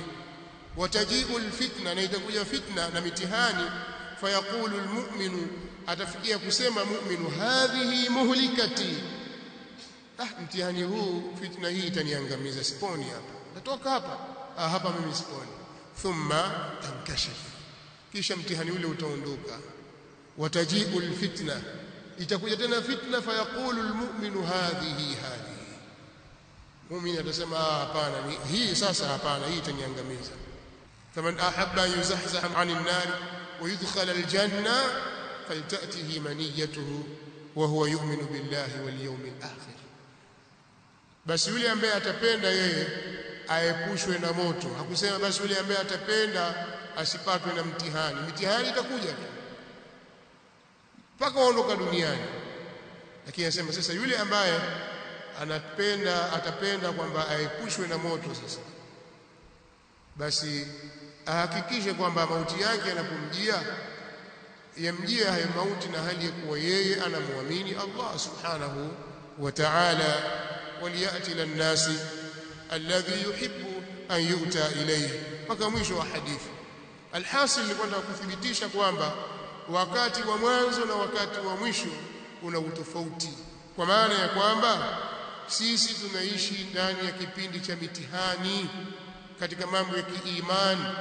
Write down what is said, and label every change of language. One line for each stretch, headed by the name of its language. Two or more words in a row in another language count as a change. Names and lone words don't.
Arabic: وتجيء الفتنة,
Swahili: na itakuja fitna na mitihani,
Arabic: فيقول المؤمن,
Swahili: atafikia kusema mu'minu,
Arabic: هذه مهلكتي,
Swahili: mtihani huu, fitna hii itaniangamiza, siponi hapa, natoka hapa, hapa mimi siponi.
Arabic: ثم تنكشف,
Swahili: kisha mtihani ule utaondoka.
Arabic: وتجيء الفتنة,
Swahili: itakuja tena fitna,
Arabic: فيقول المؤمن هذه,
Swahili: mu'min atasema hapana, hii sasa hapana, hii itaniangamiza.
Arabic: فمن أحب يزحزح عن النار ويدخل الجنة فلتأته منيته وهو يؤمن بالله واليوم الآخر,
Swahili: basi yule ambaye atapenda yeye aepushwe na moto. Hakusema basi yule ambaye atapenda asipatwe na mtihani. Mitihani itakuja tu mpaka waondoka duniani, lakini anasema sasa yule ambaye atapenda kwamba aepushwe na moto, sasa basi ahakikishe kwamba mauti yake yanapomjia yamjia hayo mauti na hali ya kuwa yeye anamwamini Allah
Arabic: سبحانه وتعالى. وليأت إلى الناس الذي يحب أن يؤتى إليه,
Swahili: mpaka mwisho wa hadithi. Alhasil ni kwamba kuthibitisha kwamba wakati wa mwanzo na wakati wa mwisho una utofauti, kwa maana ya kwamba sisi tunaishi ndani ya kipindi cha mitihani katika mambo ya kiimani.